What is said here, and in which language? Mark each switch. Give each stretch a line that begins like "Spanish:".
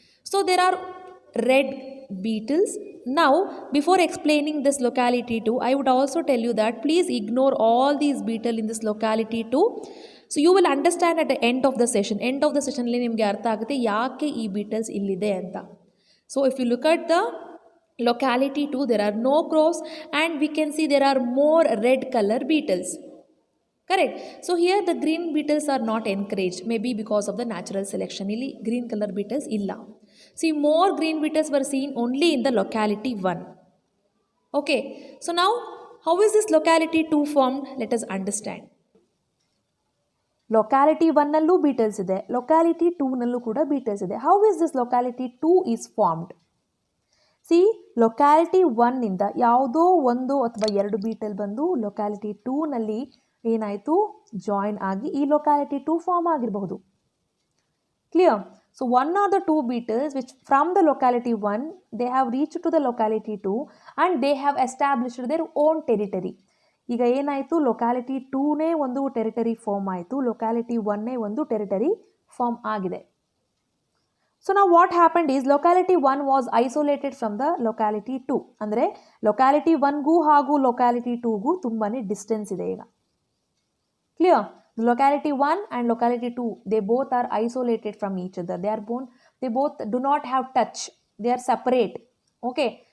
English: So there are red beetles. Now before explaining this locality 2, I would also tell you that please ignore all these beetle in this locality 2. So you will understand at the
Kannada: end of the session. End of the ಸೆಷನಲ್ಲಿ ನಿಮಗೆ ಅರ್ಥ ಆಗುತ್ತೆ ಯಾಕೆ ಈ beetles ಇಲ್ಲಿದೆ ಅಂತ.
English: So if you look at the locality 2, there are no crows and we can see there are more red color beetles. Correct? So here the green beetles are not encouraged, maybe because of the natural selection.
Kannada: Illi green color beetles illa.
English: See, more green beetles were seen only in the locality 1. Okay, so now how is this locality 2 formed? Let us understand.
Kannada: Locality 1 ನಲ್ಲೂ beetles ಇದೆ, locality 2 ನಲ್ಲೂ ಕೂಡ beetles ಇದೆ.
English: How is this locality 2 is formed?
Kannada: C, locality 1ನಿಂದ ಯಾವುದೋ ಒಂದು ಅಥವಾ ಎರಡು ಬೀಟಲ್ ಬಂದು ಲೊಕ್ಯಾಲಿಟಿ 2ನಲ್ಲಿ ಏನಾಯಿತು, ಜಾಯಿನ್ ಆಗಿ ಈ ಲೊಕ್ಯಾಲಿಟಿ 2 ಫಾರ್ಮ್ ಆಗಿರಬಹುದು. Clear?
English: So one are the 2 beetles which from the locality 1 they have reach to the locality 2 and they have established their own territory.
Kannada: ಈಗ ಏನಾಯಿತು, ಲೊಕ್ಯಾಲಿಟಿ 2ನೇ ಒಂದು ಟೆರಿಟರಿ ಫಾರ್ಮ್ ಆಯಿತು, ಲೊಕ್ಯಾಲಿಟಿ 1ನೇ ಒಂದು ಟೆರಿಟರಿ ಫಾರ್ಮ್ ಆಗಿದೆ.
English: So now what happened is locality 1 was isolated from the locality 2.
Kannada: ಅಂದರೆ locality 1ಗೂ ಹಾಗೂ locality 2ಗೂ ತುಂಬಾ ಡಿಸ್ಟೆನ್ಸ್ ಇದೆ ಈಗ.
English: Clear? Locality 1 and locality 2, they both are isolated from each other. They both do not have touch. They are separate. Okay.